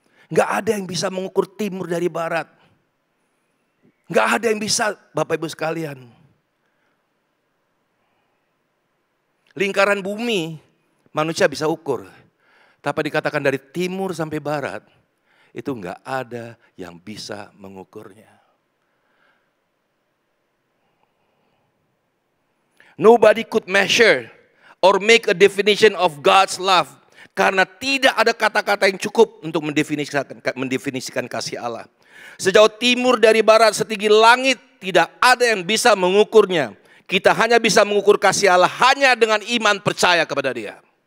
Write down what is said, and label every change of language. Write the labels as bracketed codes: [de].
[id] Gak ada yang bisa mengukur timur dari barat. Gak ada yang bisa, Bapak Ibu sekalian. Lingkaran bumi manusia bisa ukur. Tapi dikatakan dari timur sampai barat, itu gak ada yang bisa mengukurnya. [en] Nobody could measure or make a definition of God's love. [id] Karena tidak ada kata-kata yang cukup untuk mendefinisikan kasih Allah. Sejauh timur dari barat setinggi langit, tidak ada yang bisa mengukurnya. Kita hanya bisa mengukur kasih Allah hanya dengan iman percaya kepada Dia.